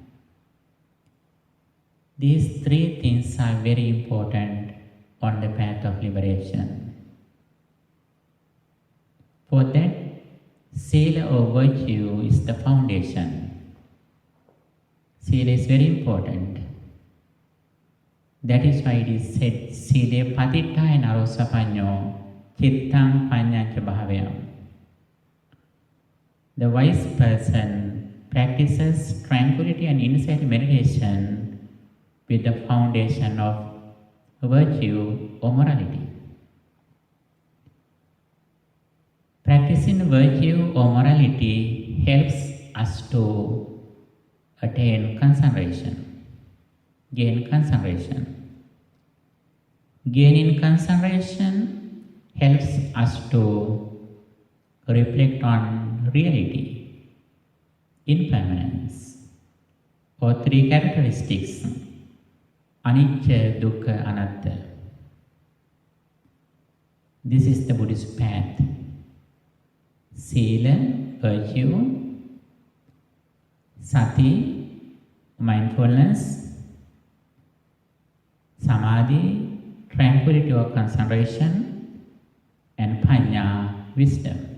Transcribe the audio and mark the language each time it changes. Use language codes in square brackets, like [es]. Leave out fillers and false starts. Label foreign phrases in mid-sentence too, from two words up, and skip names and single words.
[en] These three things are very important on the path of liberation. For that, Sila or virtue is the foundation. Sila is very important. That is why it is said, [pi] Sile patittaya narosapanyo chittang panyancha bhavayam. [en] The wise person practices tranquility and insight meditation with the foundation of virtue or morality. practicing virtue or morality helps us to attain concentration, gain concentration. Gaining concentration helps us to reflect on reality, impermanence, or three characteristics, [pi] anicca, dukkha, anatta. [en] This is the Buddhist path. Sila, virtue, Sati, mindfulness, Samadhi, tranquility or concentration, and Panna, wisdom.